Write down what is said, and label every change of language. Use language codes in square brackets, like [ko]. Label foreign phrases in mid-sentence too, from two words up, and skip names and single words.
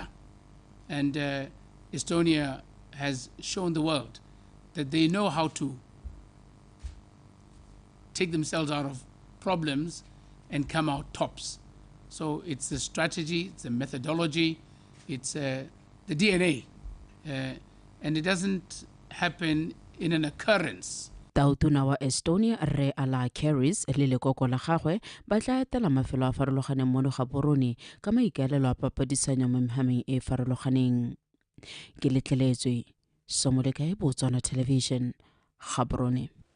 [en] And Estonia has shown the world that they know how to take themselves out of problems and come out tops. So it's the strategy, it's the methodology, it's the DNA. And it doesn't happen in an occurrence. [tn] Tautona wa Estonia Re Ala Caris le lekoko la gagwe ba tla etela mafelo a farologaneng mo Gaborone ka maikaelelo a papadisanyo mo mehameng e farologaneng. Ke letleletswe Somola kae Botswana Television Gaborone.